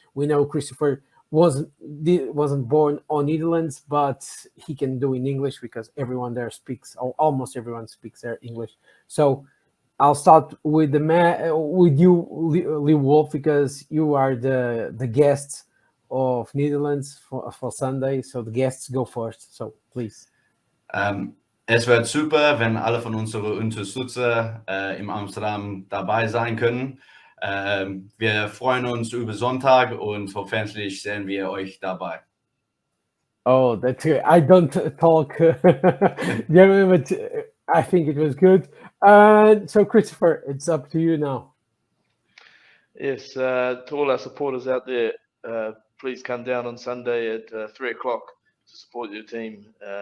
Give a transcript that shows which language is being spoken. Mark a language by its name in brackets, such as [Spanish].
[English] We know Christopher wasn't born on Netherlands, but he can do in English because everyone there speaks, or almost everyone speaks their English. So I'll start with with you, Lee Wolf, because you are the guest of Netherlands for Sunday. So the guests go first. So please. [German] Es wird super, wenn alle von unseren Unterstützer im Amsterdam dabei sein können. Wir freuen uns über Sonntag und hoffentlich sehen wir euch dabei. [English] Oh, that's good. I don't talk German, but I think it was good. So Christopher, it's up to you now. Yes, to all our supporters out there, please come down on Sunday at 3 o'clock to support your team.